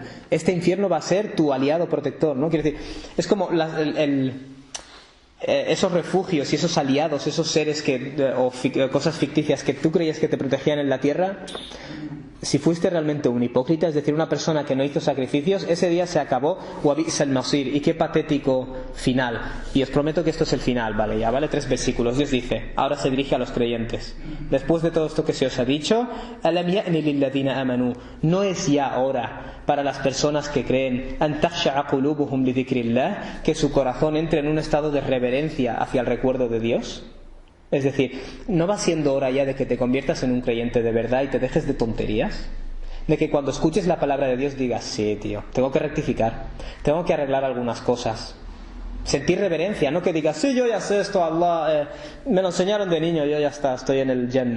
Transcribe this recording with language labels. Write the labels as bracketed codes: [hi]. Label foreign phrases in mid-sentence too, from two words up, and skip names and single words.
[es] Este infierno va a ser tu aliado protector, ¿no? Quiero decir, es como esos refugios y esos aliados, esos seres o cosas ficticias que tú creías que te protegían en la tierra. Si fuiste realmente un hipócrita, es decir, una persona que no hizo sacrificios, ese día se acabó. [ar] وبئس المصير. [es] Y qué patético final. Y os prometo que esto es el final, ¿vale? Ya, ¿vale? 3 versículos. Dios dice, ahora se dirige a los creyentes. Después de todo esto que se os ha dicho, [ar] ألم يأن للذين آمنوا. [es] No es ya ahora para las personas que creen [ar] أن تخشع قلوبهم لذكر الله, [es] que su corazón entre en un estado de reverencia hacia el recuerdo de Dios. Es decir, ¿no va siendo hora ya de que te conviertas en un creyente de verdad y te dejes de tonterías? De que cuando escuches la palabra de Dios digas, sí, tío, tengo que rectificar, tengo que arreglar algunas cosas. Sentir reverencia, no que digas, sí, yo ya sé esto, Allah, me lo enseñaron de niño, yo ya está, estoy en el Jannah.